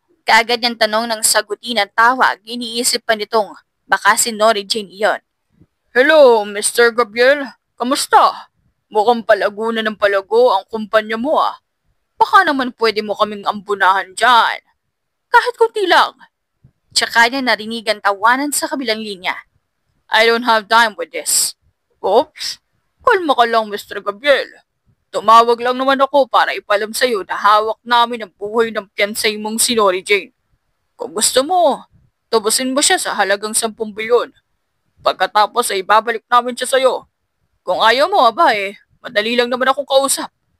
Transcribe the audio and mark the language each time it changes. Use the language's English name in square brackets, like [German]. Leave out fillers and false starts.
[Filipino] Kaagad niyang tanong ng sagutin ang tawag, iniisip pa nitong baka si Nori Jane iyon. Hello, Mr. Gabriel. Kamusta? Mukhang palago na ng palago ang kumpanya mo Baka naman pwede mo kaming ambunahan dyan. Kahit kunti lang. Tsaka niya narinig ang tawanan sa kabilang linya. [English] I don't have time with this. [Filipino] Oops. Kalma ka lang, Mr. Gabriel. Tumawag lang naman ako para ipalam sa'yo na hawak namin ang buhay ng piyansay mong si Nori Jane. Kung gusto mo, tubusin mo siya sa halagang 10 bilyon. Pagkatapos ay babalik namin siya sa'yo. Kung ayaw mo, madali lang naman akong kausap.